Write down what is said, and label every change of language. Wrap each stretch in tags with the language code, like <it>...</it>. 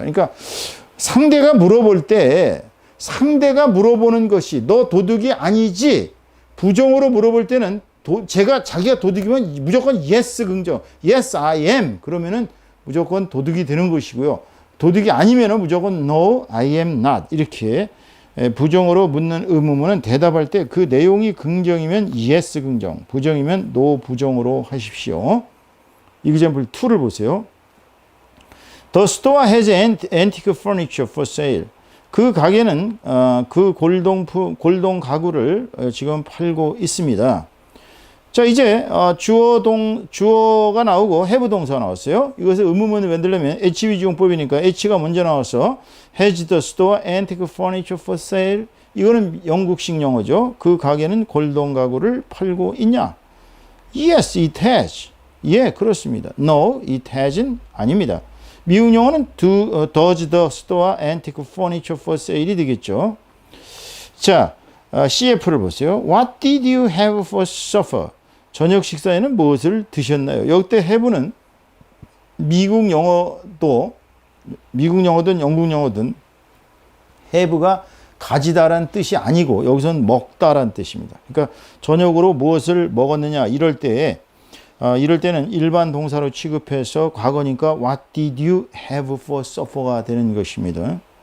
<ko>그러니까 상대가 물어볼 때 상대가 물어보는 것이 너 도둑이 아니지 부정으로 물어볼 때는 자기가 도둑이면 무조건 yes 긍정</ko> <en>yes I am</en> <ko>그러면은 무조건 도둑이 되는 것이고요. 도둑이 아니면은 무조건</ko> <en>no I am not</en> <ko>이렇게 부정으로 묻는 의문문은 대답할 때 그 내용이 긍정이면 yes 긍정 부정이면 no 부정으로 하십시오. example 2를 보세요.</ko> <en>The store has antique furniture for sale.</en> <ko>그 가게는 그 골동 가구를 지금 팔고 있습니다. 자, 이제 주어가 나오고 have 동사가 나왔어요. 이것을 의문문을 만들려면 HVG 용법이니까 H가 먼저 나와서</ko> <en>has the store antique furniture for sale.</en> <ko>이거는 영국식 영어죠. 그 가게는 골동 가구를 팔고 있냐?</ko> <en>Yes, it has.</en> <ko>예, 그렇습니다.</ko> <en>No, it hasn't.</en> <ko>아닙니다. 미국 영어는</ko> <en>does the store antique furniture for sale</en> <ko>이 되겠죠. 자, CF를 보세요.</ko> <en>What did you have for supper?</en> <ko>저녁 식사에는 무엇을 드셨나요? 여기 have는 미국 영어든 영국 영어든 have가 가지다란 뜻이 아니고 여기서는 먹다란 뜻입니다. 그러니까 저녁으로 무엇을 먹었느냐 이럴 때는 일반 동사로 취급해서 과거니까</ko> <en>What did you have for supper</en> <ko>가 되는 것입니다.</ko>